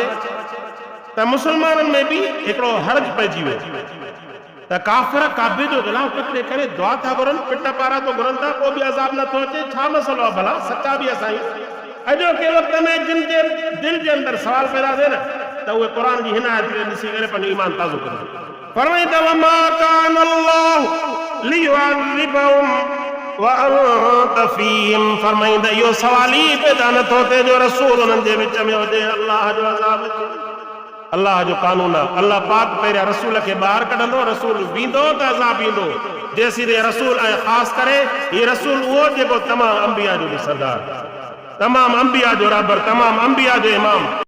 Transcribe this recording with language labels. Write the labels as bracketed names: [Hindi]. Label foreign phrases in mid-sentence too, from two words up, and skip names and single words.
[Sindhi] त मुस्लमाननि में बि हिकिड़ो हर्ज पइजी वियो त काफ़िर काबे जो ग़िलाफ़ पकड़े करे दुआ था घुरनि, पिट पारां तो घुरनि था, पोइ बि अज़ाब नथो अचे। छा मसइलो आहे भला? सचा बि असां अॼोके वक़्त में जिन जे दिल जे अंदरि सवाल पैदा थिए न, त उहे क़ुर जी हिन आयत खे ॾिसी करे पंहिंजो ईमान ताज़ो कनि। [Arabic] फरमाईंदा وما كان الله ليعذبهم وأنت فيهم. [Sindhi] फरमाईंदा इहो सवाल ई पैदा नथो थिए जो रसूल उन्हनि जे विच में हुजे, अल्लाह जो अज़ाब अचे। अल्लाह जो कानून आहे, अल्लाह पाक पहिरियां रसूल खे ॿाहिरि कढंदो, रसूल वेंदो त अज़ाब ईंदो। जेसीं रसूल ऐं ख़ासि करे हीउ रसूल उहो जेको तमामु अंबिया जो बि सरदार, तमामु अंबिया जो रबर, तमामु अंबिया जो इमाम।